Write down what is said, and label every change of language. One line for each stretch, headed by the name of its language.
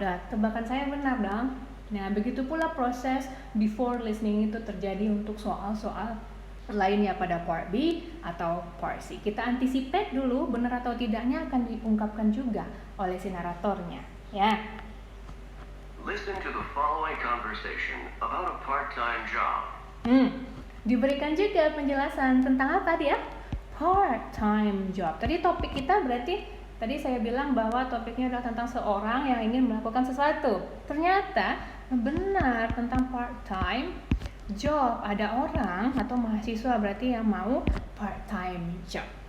Indonesian: Nah, tebakan saya benar dong. Nah, begitu pula proses
English: before listening
Indonesian: itu terjadi untuk soal-soal lainnya pada part B atau part C. Kita anticipate dulu benar atau tidaknya akan diungkapkan juga oleh si naratornya, ya.
English: Listen to the following conversation about a part-time job.
Indonesian: Diberikan juga penjelasan tentang apa dia? Part-time job. Tadi topik kita berarti tadi saya bilang bahwa topiknya adalah tentang seorang yang ingin melakukan sesuatu. Ternyata benar tentang part-time job, ada orang atau mahasiswa berarti yang mau part-time job.